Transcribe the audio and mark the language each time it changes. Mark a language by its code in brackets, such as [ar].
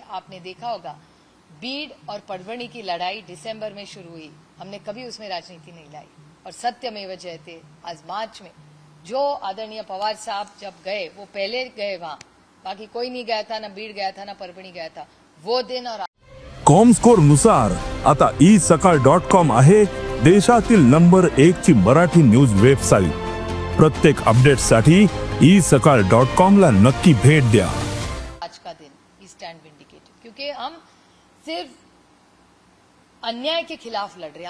[hi] आपने देखा होगा बीड और परभणी की लड़ाई दिसंबर में शुरू हुई, हमने कभी उसमें राजनीति नहीं लाई। और सत्यमेव जयते। आज मार्च में जो आदरणीय पवार साहब जब गए, वो पहले गए वहां, बाकी कोई नहीं गया था, ना बीड गया था, ना परभणी गया था। वो दिन और [mr] कॉमस्कोर नुसार आता isakal.com आहे देशातील नंबर 1 ची मराठी न्यूज वेबसाईट। प्रत्येक अपडेटसाठी isakal.com ला नक्की भेट द्या। [hi] आज का दिन [en] we stand vindicated, [hi] क्योंकि हम सिर्फ अन्याय के खिलाफ लड़ रहे हैं।